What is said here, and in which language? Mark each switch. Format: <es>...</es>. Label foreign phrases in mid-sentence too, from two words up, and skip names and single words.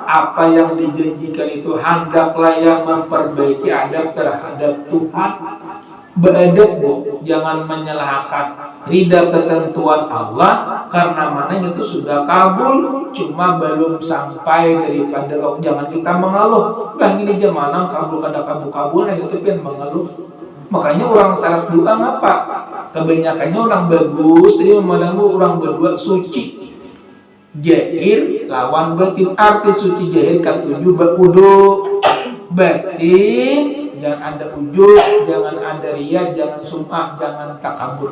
<bjn>Apa yang dijanjikan itu hendaklah yang memperbaiki adab terhadap Tuhan. Beradab, Bu, jangan menyalahkan ridha ketentuan Allah, karena mana itu sudah kabul, cuma belum sampai daripada jangan kita mengeluh. Ini zaman kabul kada kabul itu kan mengeluh. Makanya orang syarat doa apa? Kebanyakannya orang bagus, jadi memandangmu orang berdua suci. Jahir lawan batin, arti suci jahir ketujuh berudu. Batin jangan ada ujub, jangan ada riya, jangan sum'ah, jangan takabur.</bjn>